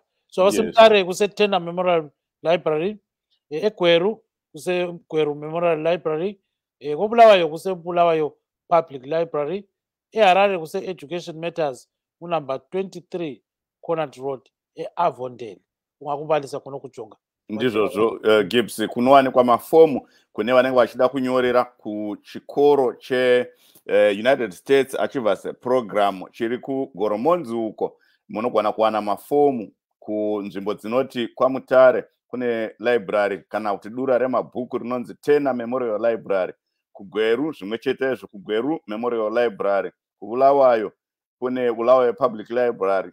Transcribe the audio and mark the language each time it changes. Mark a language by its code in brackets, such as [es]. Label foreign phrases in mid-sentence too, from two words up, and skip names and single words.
[nd] So abasemtare kuseTena Memorial Library, eGweru kuseGweru Memorial Library, koBulawayo kuseBulawayo Public Library, eHarare kuse-Education Matters kunumber 23 Conant Road, e-Avondale. Ungakubalisa khona ukujonga [sn] ndizvozvo Gibbs kunowanikwa mafomu kune vanenge vachida kunyorera kuchikoro United States Achievers Program chiri kuGoromonzi uko. Munogona kuwana mafomu kunzvimbo dzinoti kwaMutare kune library kana kuti dura remabhuku rinonzi Tena Memorial Library, kuGweru zvimwe chetezvo, kuGweru Memorial Library, kuBulawayo kune Bulawayo Public Library.